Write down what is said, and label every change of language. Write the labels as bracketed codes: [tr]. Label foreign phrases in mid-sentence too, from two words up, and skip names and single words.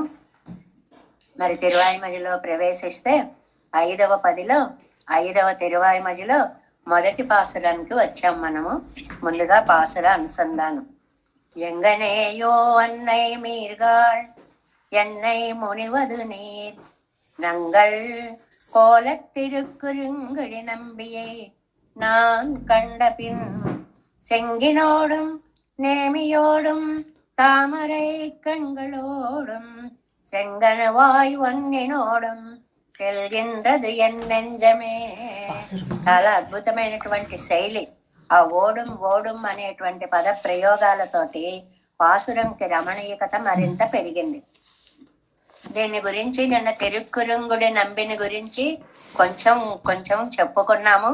[te] మరి తిరువాయిమొழிలో ప్రవేశిస్తే 5వ పదిలో 5వ తిరువాయిమొழிలో మొదటి పాసురానికి వచ్చాం మనము. ముందుగా పాసుర అనుసంధానం. [ta] எங்ஙனேயோ அன்னைமீர்காள் என்னை முனிவது நீர் நங்கள் கோலத்திருக்குறுங்குடி நம்பியை நான் கண்டபின் செங்கினோடும் நேமியோடும் தாமரை கண்களோடும் செங்கனவாய் ஒன்னினோடும் செல்கின்றது என் நெஞ்சமே. [te] చాలా అద్భుతమైనటువంటి శైలి. ఆ [ta] ஓடும் ஓடும் [te] అనేటువంటి పద ప్రయోగాలతోటి పాసురంకి రమణీయకత మరింత పెరిగింది. దీని గురించి నిన్న తిరుక్కురుంగుడి నంబిని గురించి కొంచెం కొంచెం చెప్పుకున్నాము.